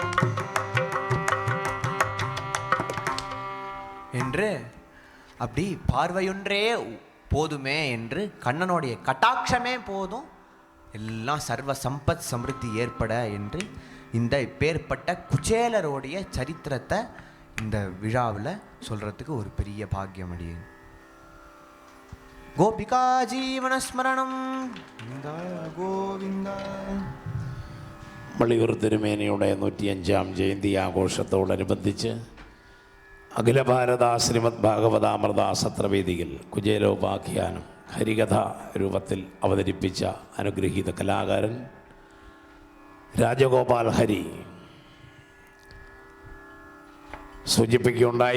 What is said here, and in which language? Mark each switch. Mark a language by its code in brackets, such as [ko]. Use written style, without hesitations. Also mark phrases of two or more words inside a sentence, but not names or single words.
[ta] என்று அப்படி பார்வையொன்றே போதுமே என்று கண்ணனுடைய கட்டாட்சமே போதும், எல்லாம் சர்வ சம்பத் சமிருத்தி ஏற்பட என்று இந்த பேர்பட்ட குச்சேலரோடைய சரித்திரத்தை இந்த விழாவில் சொல்கிறதுக்கு ஒரு பெரிய பாக்கியம் அடியே. கோபிகா ஜீவனஸ்மரணம் கோவிந்தா. [ml] മള്ളിയൂർ തിരുമേനിയുടെ 105-ാം ജയന്തി ആഘോഷത്തോടനുബന്ധിച്ച് അഖില ഭാരത ശ്രീമദ് ഭാഗവതാമൃത സത്രവേദിയിൽ കുചേലോപാഖ്യാനം ഹരികഥ രൂപത്തിൽ അവതരിപ്പിച്ച അനുഗ്രഹീത കലാകാരൻ രാജഗോപാൽ ഹരി സൂചിപ്പിക്കുകയുണ്ടായി.